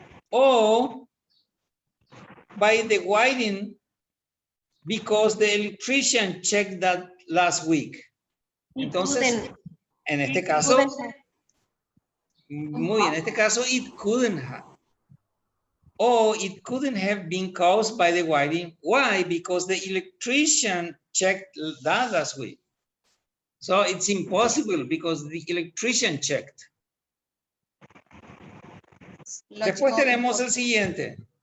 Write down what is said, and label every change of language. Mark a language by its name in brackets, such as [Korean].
[English] O by the wiring because the electrician checked that last week. [Spanish] Entonces, en este caso, muy bien, en este caso, [English] it couldn't have. Or it couldn't have been caused by the wiring. Why? Because the electrician checked that last week. So it's impossible because the electrician checked. [Spanish] Después tenemos el siguiente.